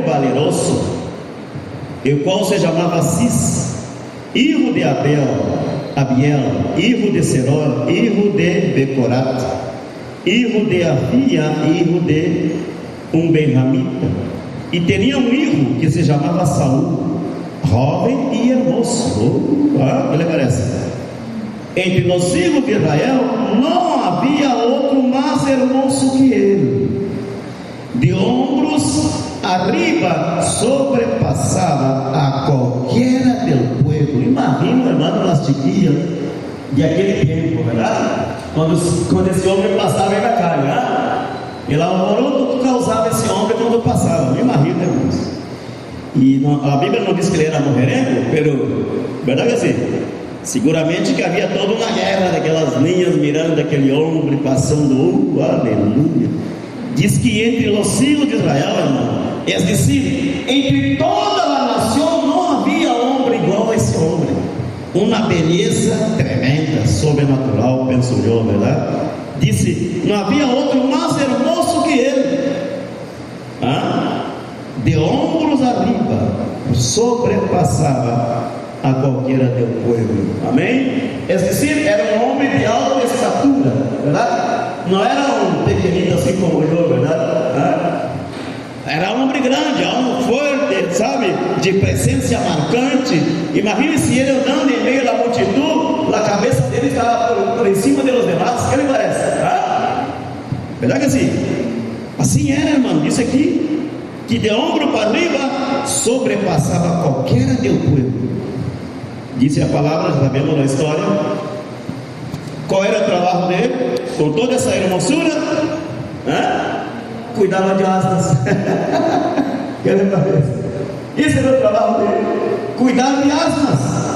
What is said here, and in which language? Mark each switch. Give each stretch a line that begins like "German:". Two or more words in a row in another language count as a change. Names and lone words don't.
Portuguese: valeroso, o qual se chamava Cis, filho de Abiel, filho de Seror, filho de Becorat, filho de Afia, filho de um benjamita, e tinha um filho que se chamava Saul, jovem e hermoso. Que lhe parece? Entre os filhos de Israel não havia outro mais hermoso que ele. De ombros arriba sobrepassava a qualquera
Spanish: del pueblo.
Portuguese: Imagina,
Spanish: hermano, las chiquillas
Portuguese: de aquele tempo, verdade? Quando esse homem passava em Bacalhau, ele alvoroço que causava esse homem quando passava. Imagina, irmãos. E a Bíblia não diz que ele era mulherengo, mas verdade assim, seguramente que havia toda uma guerra daquelas linhas mirando aquele homem passando, aleluia. Diz que entre os filhos de Israel, irmão, é decir, entre toda a nação não havia homem igual a esse homem. Uma beleza tremenda, sobrenatural, penso eu, verdade? Disse, não havia outro mais hermoso que ele. De ombros arriba, sobrepassava a qualquera
Spanish: del pueblo.
Portuguese: Amém? É decir, era um homem de alta estatura, verdade? Não era um pequenino assim como eu, verdade? Era um homem grande, um forte, sabe? De presença marcante. Imagine se ele andando em meio da multidão, a cabeça dele estava por em cima
Spanish: de los demás.
Portuguese: O que lhe parece? Verdade que assim? Assim era, irmão. Isso aqui, que de ombro para arriba sobrepassava qualquer
Spanish: del pueblo.
Portuguese: Disse a palavra, já sabemos da história. Qual era o trabalho dele? Com toda essa hermosura, cuidava de asnas. Que lhe parece? Esse era o trabalho dele, cuidar de asnas.